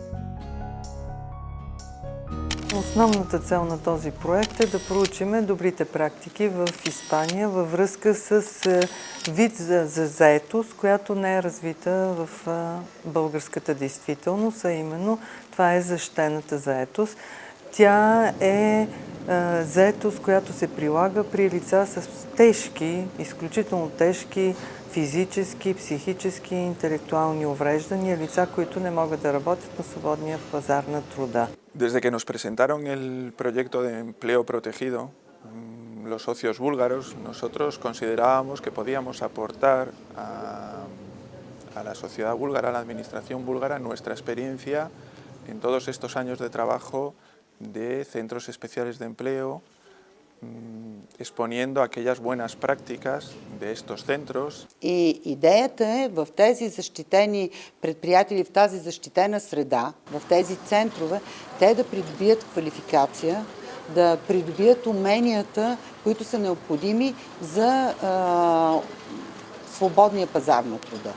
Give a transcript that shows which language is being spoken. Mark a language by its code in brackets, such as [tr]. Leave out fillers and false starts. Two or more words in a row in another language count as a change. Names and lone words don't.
[bg] Основната цел на този проект е да проучим добрите практики в Испания във връзка с вид за заетост, която не е развита в българската действителност, а именно това е защитената заетост. Тя е заетост, която се прилага при лица с тежки, изключително тежки физически, психически, интелектуални увреждания, лица, които не могат да работят на свободния пазар на труда. [es] Desde que nos presentaron el proyecto de empleo protegido, los socios búlgaros, nosotros considerábamos que podíamos aportar a la sociedad búlgara, a la administración búlgara, nuestra experiencia en todos estos años de trabajo de centros especiales de empleo, exponiendo aquellas buenas prácticas de estos centros. [bg] И идеята е в тези защитени предприятия, в тази защитена среда, в тези центрове, те да придобият квалификация, да придобият уменията, които са необходими за свободния пазар на труда.